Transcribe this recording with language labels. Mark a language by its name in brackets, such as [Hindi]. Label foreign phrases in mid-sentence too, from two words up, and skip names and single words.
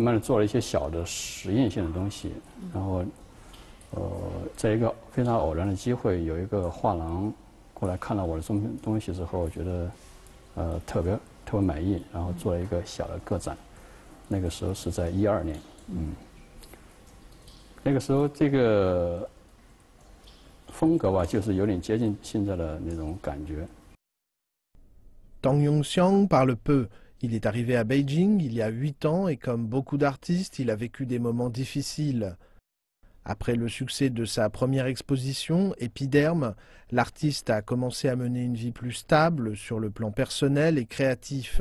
[Chinese] 慢的做了一些小的实验性的东西，然后在一个非常偶然的机会，有一个画廊过来看到我的东西之后，我觉得特别满意，然后做了一个小的个展，那个时候是在2012年，那个时候这个风格吧，就是有点接近现在的那种感觉。 [French] Tang Yongxiang parle peu. Il est arrivé à Beijing il y a 8 ans et comme beaucoup d'artistes, il a vécu des moments difficiles. Après le succès de sa première exposition, Épiderme, l'artiste a commencé à mener une vie plus stable sur le plan personnel et créatif.